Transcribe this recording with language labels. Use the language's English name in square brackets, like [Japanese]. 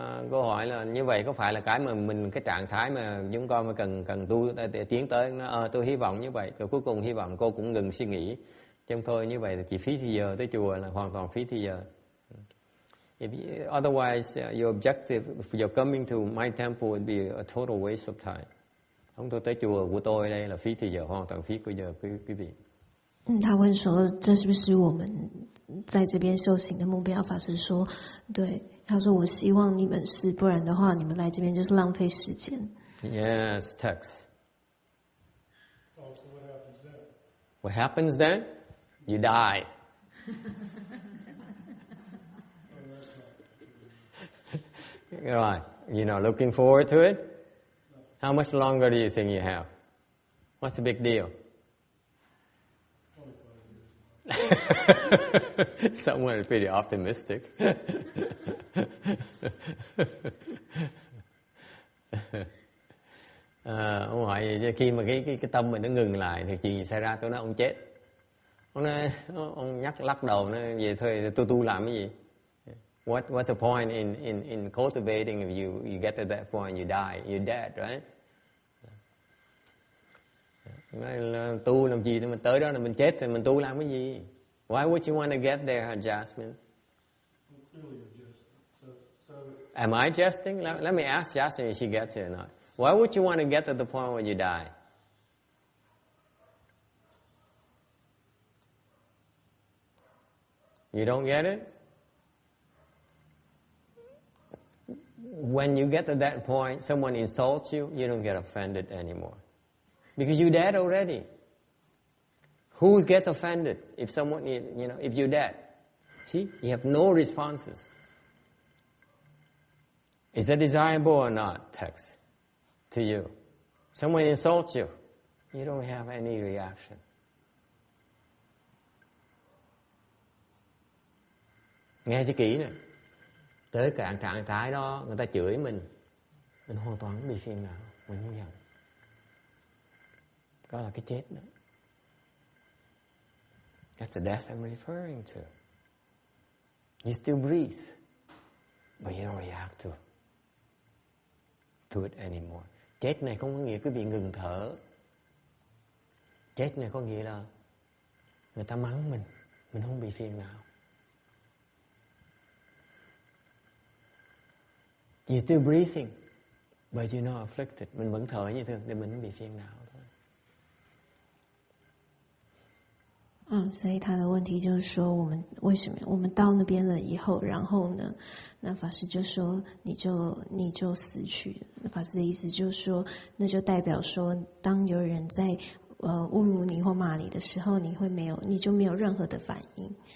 [Vietnamese] Câu hỏi là như vậy có phải là cái mà mình cái trạng thái mà chúng con mà cần tu để tiến tới nó, tôi hy vọng như vậy, rồi cuối cùng hy vọng cô cũng ngừng suy nghĩ, chứ không thôi như vậy là chỉ phí thì giờ tới chùa là hoàn toàn phí thì giờ. [English] Otherwise, your objective for your coming to my temple would be a total waste of time. [Vietnamese] Không, tôi tới chùa của tôi đây là phí thì giờ, hoàn toàn phí của giờ quý vị. [Chinese] 他问说：“这是不是我们在这边修行的目标？” 法师说：“对。” 他说：“我希望你们是，不然的话，你们来这边就是浪费时间。” [English] Yes, text. Oh, so what happens then? What happens then? You die. Right. You're not looking forward to it? How much longer do you think you have? What's the big deal? Someone is pretty optimistic. [Vietnamese] Ông hỏi vậy chứ khi mà cái tâm mình nó ngừng lại thì chuyện gì xảy ra? Tôi nói ông chết. Ông lắc đầu nó về thôi, tôi tu làm cái gì? [English] What's the point in cultivating if you get to that point you die, you're dead, right? [Vietnamese] Tu làm gì, mình tới đó là mình chết thì mình tu làm cái gì? [English] Why would you want to get there, Jasmine? Am I jesting? Let me ask Jasmine if she gets it or not. Why would you want to get to the point where you die? You don't get it? When you get to that point, someone insults you, you don't get offended anymore. Because you're dead already. Who gets offended if someone, if you're dead? See, you have no responses. Is that desirable or not, text, to you? Someone insults you, you don't have any reaction. [Vietnamese] Nghe cho kỹ nè. Tới cái trạng thái đó, người ta chửi mình hoàn toàn không bị phiền não, mình không giận. Đó là cái chết đó. [English] That's the death I'm referring to. You still breathe, but you don't react to it anymore. [Vietnamese] Chết này không có nghĩa quý vị ngừng thở. Chết này có nghĩa là người ta mắng mình không bị phiền não. [English] You're still breathing, but you're not afflicted. [Vietnamese] Mình vẫn thở như thường để mình không bị phiền não thôi. [Chinese] 所以他的问题就是说，我们为什么我们到那边了以后，然后呢，那法师就说你就死去了。那法师的意思就是说，那就代表说，当有人在侮辱你或骂你的时候，你就没有任何的反应。